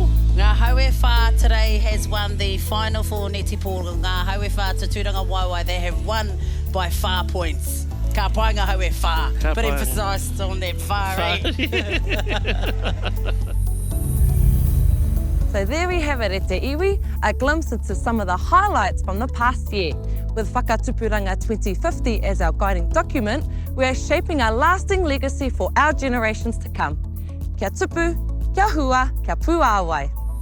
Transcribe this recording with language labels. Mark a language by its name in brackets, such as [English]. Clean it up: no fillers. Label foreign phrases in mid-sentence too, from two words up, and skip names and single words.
[English] Ngā Haue Wha today has won the final for netipō. Ngā Haue Wha Te Tūranga Waiwai, they have won by 4 points. [Māori] Ka pai ngā Haue Wha, Ka [English] but [Māori] pai. [English] emphasised on that wha, eh? So there we have it, [Māori] e te iwi, [English] a glimpse into some of the highlights from the past year. With Whakatupuranga 2050 as our guiding document, we are shaping a lasting legacy for our generations to come. [Māori] Kia tupu, kia hua, kia pū awai.